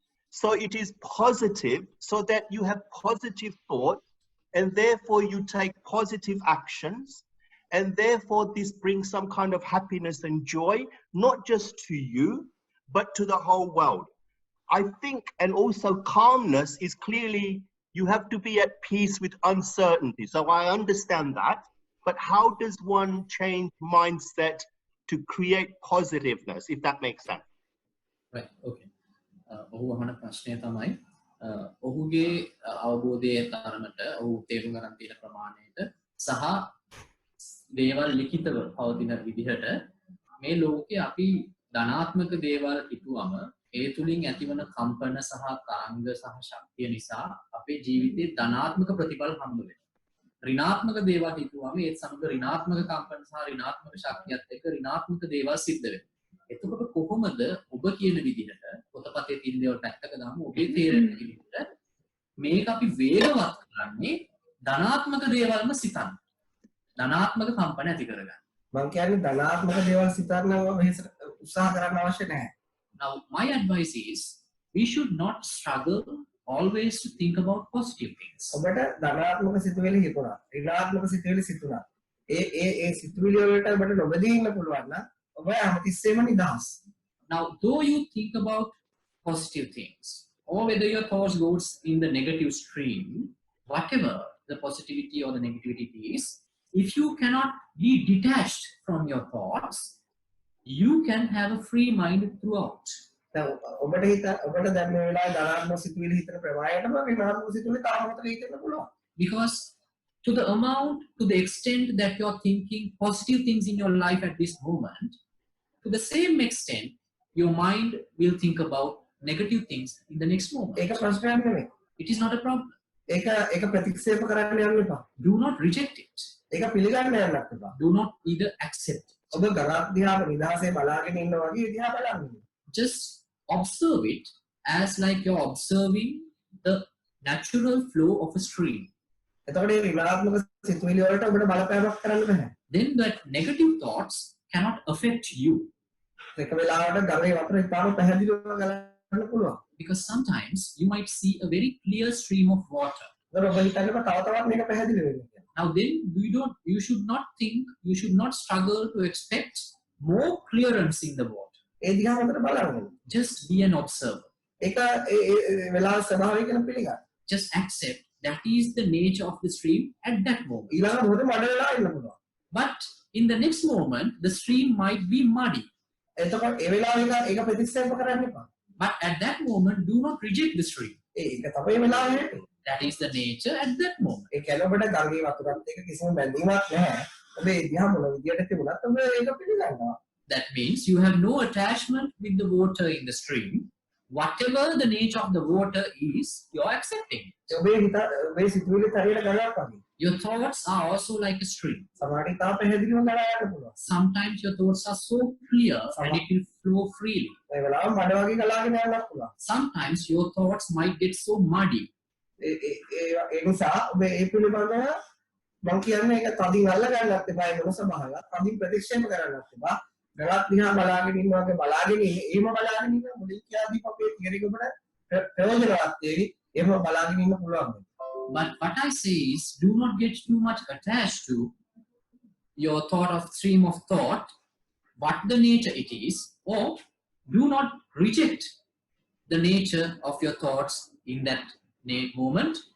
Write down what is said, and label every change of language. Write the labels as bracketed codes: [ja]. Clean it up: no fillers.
[en] So it is positive, so that you have positive thought, and therefore you take positive actions, and therefore this brings some kind of happiness and joy, not just to you, but to the whole world. I think, and also calmness is clearly, you have to be at peace with uncertainty. So I understand that, but how does one change mindset to create positiveness, if that makes sense? Right, okay. [si] ඔහු අහන ප්‍රශ්නය තමයි ඔහුගේ අවබෝධයේ තරමට ඔහු තේරුම් ගන්න තියෙන ප්‍රමාණයට සහ දේවල් ලිඛිතව පවතින විදිහට මේ ලෝකේ අපි ධනාත්මක දේවල් හිතුවම ඒ තුලින් ඇතිවන කම්පන සහ තරංග සහ ශක්තිය නිසා අපේ ජීවිතේ ධනාත්මක ප්‍රතිඵල හම්බ වෙනවා. ඍණාත්මක දේවල් හිතුවම ඒත් සමග ඍණාත්මක කම්පන සහ ඍණාත්මක ශක්තියත් එක්ක ඍණාත්මක දේවල් සිද්ධ වෙනවා. එතකොට කොහොමද ඔබ කියන විදිහට පොතපතේ තියෙන දේවල් පැත්තක දාමු ඔබේ තේරෙන විදිහට මේක අපි වේගවත් කරන්නේ ධනාත්මක දේවල්ම සිතන්න. ධනාත්මක කම්පන ඇති කරගන්න. මම කියන්නේ ධනාත්මක දේවල් සිතන්න උත්සාහ කරන්න අවශ්‍ය නැහැ. [en] Now my advice is we should not struggle always to think about positive things. [si] ඔබට ධනාත්මක සිතුවිලි හිතුණා. ඍණාත්මක සිතුවිලි සිතුණා. ඒ සිතුවිලි වලට ඔබට නොබැදී ඉන්න පුළුවන් නම් ඔබ හැමතිස්සෙම නිදහස්. [en] Now though you think about positive things or whether your thoughts goes in the negative stream, whatever the positivity or the negativity is, if you cannot be detached from your thoughts, you can have a free mind throughout. [si] දැන් ඔබට දැන් මේ වෙලාවේ ධනාත්මක සිතුවිලි හිතන ප්‍රමාණයටම ඍණාත්මක සිතුවිලි තාමත් හිතෙන්න පුළුවන්. [en] Because to the amount, to the extent that you're thinking positive things in your life at this moment, to the same extent, your mind will think about negative things in the next moment. [si] ඒක ප්‍රශ්නයක් නෙමෙයි. [en] It is not a problem. [si] ඒක ප්‍රතික්ෂේප කරන්න යන්න එපා. [en] Do not reject it. [si] ඒක පිළිගන්න යන්නත් එපා. [en] Do not either accept it. [si] ඔබ ගලක් දිහා නිදහසේ බලාගෙන ඉන්න වගේ දිහා බලන්න. [en] Just observe it as like you're observing the natural flow of a stream. [si] එතකොට මේ ඍණාත්මක සිතුවිලි වලට ඔබට බලපෑමක් කරන්න බෑ. [en] Then that negative thoughts cannot affect you. [si] එක වෙලාවකට ගලේ වතුර ඉතාම පැහැදිලිව ගලන්න පුළුවන්. [en] Because sometimes you might see a very clear stream of water. [si] ඒතර ඔබ හිතන්නකො තව තවත් මේක පැහැදිලි වෙනවා. [en] Now then you should not think, you should not struggle to expect more clearance in the water. [si] ඒ දිහා හොඳට බලන්න. [en] Just be an observer. [si] ඒක ඒ වෙලාව ස්වභාවය කියලා පිළිගන්න. [en] Just accept that is the nature of the stream at that moment. [si] ඊළඟ මොහොතේ මඩ වෙලා ඉන්න පුළුවන්. [en] But in the next moment, the stream might be muddy. [si] එතකොට ඒ වෙලාවේ ඒක ප්‍රතික්ෂේප කරන්න එපා. [en] But at that moment, do not reject the stream. [si] ඒක තමයි වෙලාවේ හැටි. [en] That is the nature at that moment. [si] ඒ කියන්නේ ඔබට ගඟේ වතුරත් එක්ක කිසිම බැඳීමක් නැහැ. ඔබ ඒ දිහා මොන විදියට තිබුණත් ඔබ ඒක පිළිගන්නවා. [en] That means you have no attachment with the water in the stream. Whatever the nature of the water is, you're accepting. [si] ඔබේ සිතුවිලි හරියට ගලක් වගේ. [en] Your thoughts are also like a stream. [si] සමහරවිට තා පැහැදිලිව ගලා යන්න පුළුවන්. [en] Sometimes your thoughts are so clear and it will flow freely. [si] ඒ වෙලාව මඩ වගේ ගලාගෙන යන්නත් පුළුවන්. [en] Sometimes your thoughts might get so muddy. [si] ඒ නිසා ඔබ ඒ පිළිබඳව මම කියන්නේ ඒක තදින් අල්ල ගන්නත් එපා. ඒ මොන සබහාවක් තදින් ප්‍රතික්ෂේප කරන්නත් එපා. ගලක් දිහා බලාගෙන ඉන්නවා වගේ බලාගෙන එහෙම බලාගෙන ඉන්න මුලින් කියලාදී අපේ තියරි ඔබට ප්‍රයෝජනවත් වෙයි. එහෙම බලාගෙන ඉන්න පුළුවන්. [en] But what I say is, do not get too much attached to your thought of stream of thought, what the nature it is, or do not reject the nature of your thoughts in that moment.